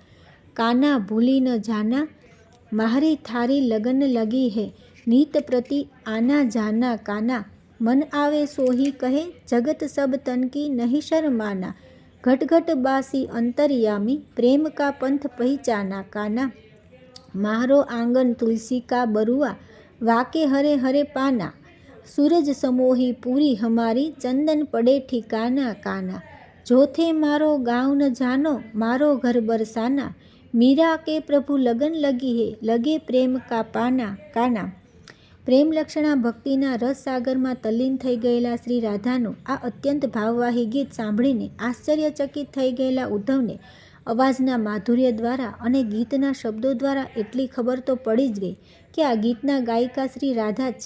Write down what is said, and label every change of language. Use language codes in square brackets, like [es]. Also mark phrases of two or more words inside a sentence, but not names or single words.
[hi] काना भूली न जाना, मारी थारी लगन लगी हे, नीत प्रति आना जाना काना, मन आवे सोही कहे, जगत सब तन की नहीं शरमाना, घट घट बासी अंतर्यामी, प्रेम का पंथ पहेचाना काना, मारो आंगन तुलसी का बरुआ, वाके हरे हरे पाना, सूरज समोही पूरी हमारी, चंदन पड़े ठिकाना काना, जोथे मारो गाँव न जानो, मारो घर बरसाना, मीरा के प्रभु लगन लगी है, लगे प्रेम का पाना काना. [gu] પ્રેમ લક્ષણા ભક્તિના રસ સાગરમાં તલ્લીન થઈ ગયેલા શ્રી રાધાનું આ અત્યંત ભાવવાહી ગીત સાંભળીને આશ્ચર્યચકિત થઈ ગયેલા ઉદ્ધવને અવાજના માધુર્ય દ્વારા અને ગીતના શબ્દો દ્વારા એટલી ખબર તો પડી જ ગઈ કે આ ગીતના ગાયિકા શ્રી રાધા જ છે.